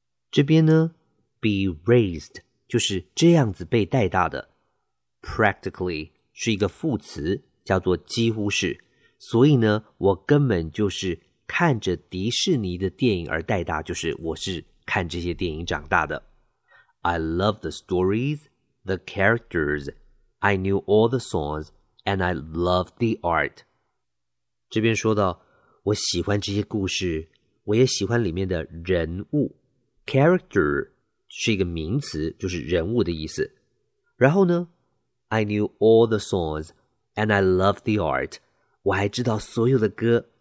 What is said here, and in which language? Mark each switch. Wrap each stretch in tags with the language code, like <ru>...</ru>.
<zh>这边呢 ,be raised, 就是这样子被带大的。 Practically, 是一个副词叫做几乎是。所以呢我根本就是看着迪士尼的电影而带大，就是我是看这些电影长大的。</zh> <en>I love the stories, the characters, I knew all the songs, and I love the art.</en> <zh>这边说到，我喜欢这些故事，我也喜欢里面的人物。 Character 是一个名词，就是人物的意思。然后呢</zh> <en>，I knew all the songs, and I love the art.</en> <zh>我还知道所有的歌。</zh>